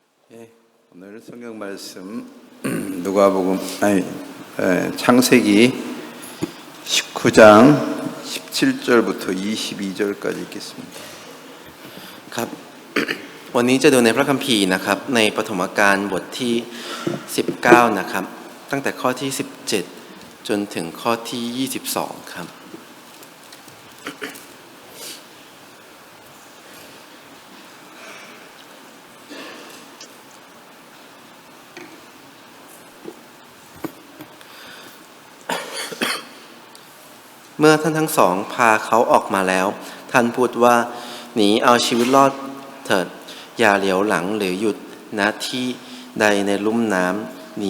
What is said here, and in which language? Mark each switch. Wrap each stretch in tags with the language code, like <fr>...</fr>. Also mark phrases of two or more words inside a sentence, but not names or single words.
<ko>예, 오늘 성경 말씀 누가복음 창세기 19장 17절부터 22절까지 읽겠습니다.</ko> <th>ครับ วันนี้จะดูในพระคัมภีร์นะครับในปฐมกาลบทที่19นะครับตั้งแต่ข้อที่17จนถึงข้อที่22ครับ เมื่อท่านทั้งสองพาเขาออกมาแล้วท่านพูดว่าหนีเอาชีวิตรอดเถิดอย่าเหลียวหลังหรือหยุดณที่ใดในลุ่มน้ำหนี</th>